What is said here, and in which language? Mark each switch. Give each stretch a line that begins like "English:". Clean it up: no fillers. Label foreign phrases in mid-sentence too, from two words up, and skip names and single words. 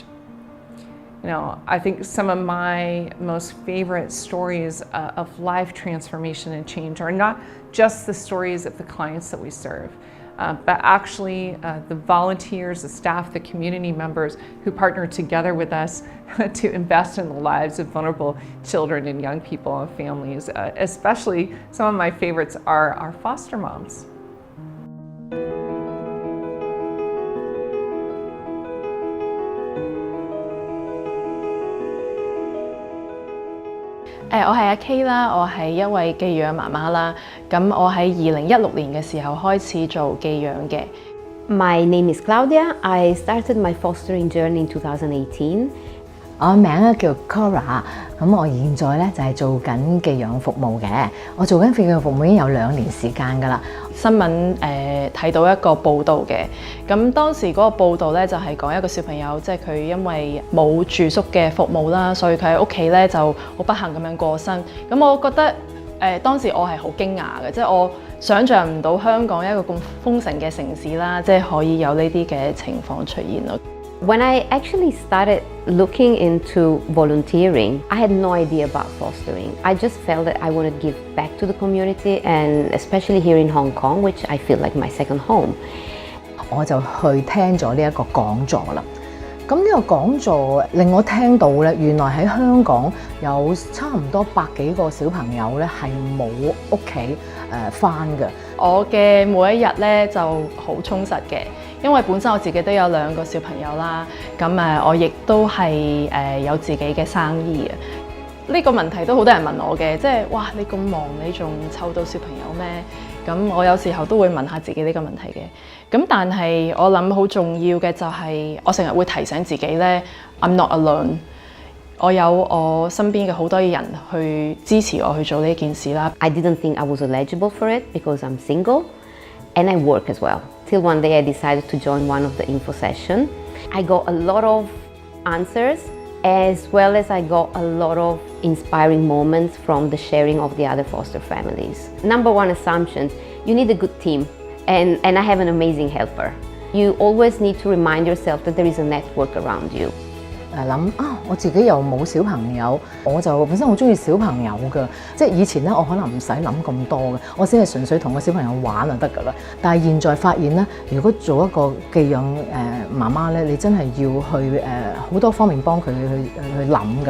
English: You know, I think some of my most favorite stories of life transformation and change are not just the stories of the clients that we serve, but actually the volunteers, the staff, the community members who partner together with us to invest in the lives of vulnerable children and young people and families. Especially some of my favorites are our foster moms.
Cantonese: 我係阿 K 啦，我係一位寄養媽媽啦。咁我喺2016年嘅時候開始做寄養嘅。
English: My name is Claudia. I started my fostering journey in 2018.
Cantonese: 我名咧叫 Cora， 咁我現在咧就係做緊寄養服務嘅。我做緊寄養服務已經有2年時間㗎啦。新聞睇到一個報道嘅，咁當時嗰個報道咧就係講一個小朋友，即係佢因為冇住宿嘅服務啦，所以佢喺屋企咧就好不幸咁樣過身。咁我覺得當時我係好驚訝嘅，即係我想像唔到香港一個咁豐盛嘅城市啦，即係可以有呢啲嘅情況出現咯。
English: When I actually started looking into volunteering, I had no idea about fostering. I just felt that I wanted to give back to the community, and especially here in Hong Kong, which I feel like my second home.
Cantonese: 我就去聽咗呢一個講座啦。咁呢個講座令我聽到咧，原來喺香港有差唔多100幾個小朋友咧係冇屋企返嘅。我嘅每一日咧就好充實嘅。因為本身我自己都有2個小朋友啦，咁我亦都係有自己嘅生意嘅。呢個問題都好多人問我嘅，即係哇你咁忙，你仲湊到小朋友咩？咁我有時候都會問下自己呢個問題嘅。咁但係我諗好重要嘅就係我成日會提醒自己咧 ，
English: I'm not alone。
Cantonese: 我有我身邊嘅好多人去支持我去做呢件事啦。
English: I didn't think I was eligible for it because I'm single and I work as well. Till one day I decided to join one of the info sessions. I got a lot of answers, as well as I got a lot of inspiring moments from the sharing of the other foster families. Number one assumption, you need a good team, and I have an amazing helper. You always need to remind yourself that there is a network around you.
Cantonese: 諗我自己又冇小朋友，我就本身好中意小朋友㗎，即係以前咧我可能唔使諗咁多嘅，我只係純粹同個小朋友玩就得㗎啦。但係現在發現咧，如果做一個寄養媽媽咧，你真係要去好多方面幫佢去諗㗎。